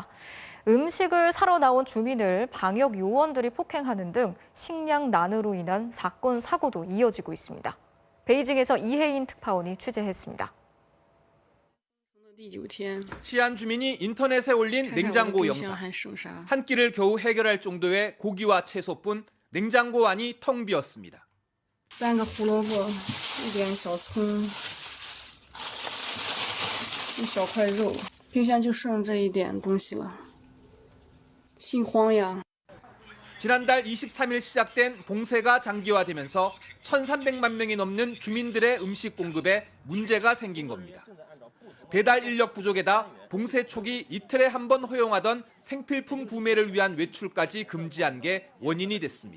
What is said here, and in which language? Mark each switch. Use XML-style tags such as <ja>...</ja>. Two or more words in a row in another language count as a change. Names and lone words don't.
<ko>음식을 사러 나온 주민을 방역 요원들이 폭행하는 등 식량난으로 인한 사건, 사고도 이어지고 있습니다. 베이징에서 이혜인 특파원이 취재했습니다. 시안 주민이 인터넷에 올린 냉장고 영상. 한 끼를 겨우 해결할 정도의 고기와 채소뿐 냉장고 안이 텅 비었습니다.</ko> <zh>3 个胡萝卜，1点小葱，1小块肉，冰箱就剩这一点东西了，心慌呀。</zh> <ko>지난달 23일 시작된 봉쇄가 장기화되면서 1,300만 명이 넘는 주민들의 음식 공급에 문제가 생긴 겁니다. 배달 인력 부족에다 봉쇄 초기 이틀에 한 번 허용하던 생필품 구매를 위한 외출까지 금지한 게 원인이 됐습니다.</ko>